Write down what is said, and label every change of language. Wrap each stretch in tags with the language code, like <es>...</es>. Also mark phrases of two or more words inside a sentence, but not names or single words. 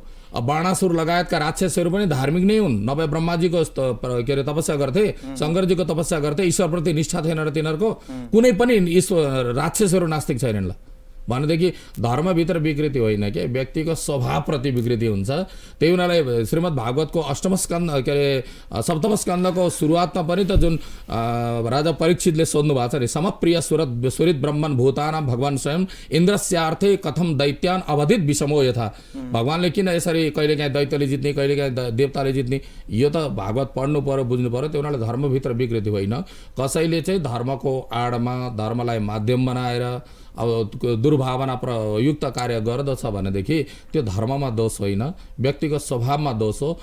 <ne>बाणासुर लगायतका राक्षसहरू पनि धार्मिक नै हुन्। नभए ब्रह्माजीको के अरे तपस्या गर्थे, शङ्करजीको तपस्या गर्थे, ईश्वरप्रति निष्ठा थिएन र तिनीहरूको कुनै पनि ईश्वर राक्षसहरू नास्तिक छैनन्। ल भनेदेखि धर्मभित्र विकृति होइन के, व्यक्तिको स्वभावप्रति विकृति हुन्छ। त्यही हुनाले श्रीमद् भागवतको अष्टम स्कन्द के अरे सप्तम स्कन्दको सुरुवातमा पनि त जुन राजा परीक्षितले सोध्नु भएको छ नि,</ne> <sa>समप्रिय सुरित ब्रह्मन् भूतानां भगवान स्वयं इन्द्रस्यार्थे कथम दैत्यान अवधित विषमो यथा।</sa> <ne>भगवानले किन यसरी कहिलेकाहीँ दैत्यले जित्ने कहिलेकाहीँ देवताले जित्ने, यो त भागवत पढ्नु पर्यो बुझ्नु पर्यो। त्यो हुनाले धर्मभित्र विकृति होइन। कसैले चाहिँ धर्मको आडमा धर्मलाई माध्यम बनाएर अब दुर्भावना प्रयुक्त कार्य गर्दछ भनेदेखि त्यो धर्ममा दोष होइन, व्यक्तिगत स्वभावमा दोष हो।</ne>